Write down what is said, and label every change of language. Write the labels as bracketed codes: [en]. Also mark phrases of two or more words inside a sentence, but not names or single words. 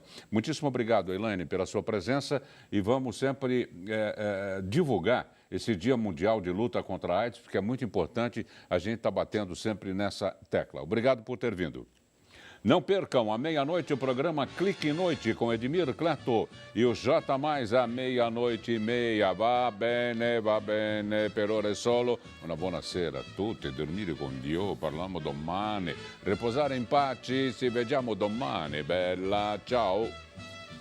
[pt] Muitíssimo obrigado, Elaine, pela sua presença e vamos sempre divulgar esse Dia Mundial de Luta contra a AIDS, porque é muito importante a gente estar batendo sempre nessa tecla. Obrigado por ter vindo. Não percam, à meia-noite, o programa Clique Noite com Edmir Cleto e o J+, à 00:30. [it] Va bene, per ora è solo. Una buona sera a tutti, dormire con Dio, parliamo domani. Riposare in pace, ci vediamo domani, bella, ciao.